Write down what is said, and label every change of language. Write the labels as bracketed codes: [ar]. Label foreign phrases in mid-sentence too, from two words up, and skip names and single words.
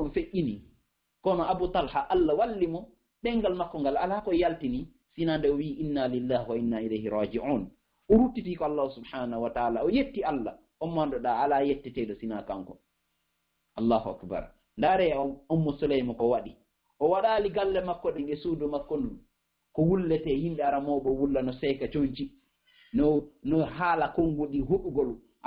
[ff] on feƴƴini kono Abu Talha allah walli mo ɗengal makko ngal ala ko yaltini sina nde o wi [ar] إنا لله وإنا إليه راجعون [ff] o ruttiti ko allah [ar] سبحانه وتعالى [ff] o yetti allah on manɗoɗa ala yetteteɗo sina kanko [ar] الله أكبر [ff] ndaare Ummu Sulaym ko waɗi o waɗali galle makko ɗin e suudu makko ndun ko wullete yimɓe ara mawɓe wulla no seyka coñci no haala konnguɗi huɗugol a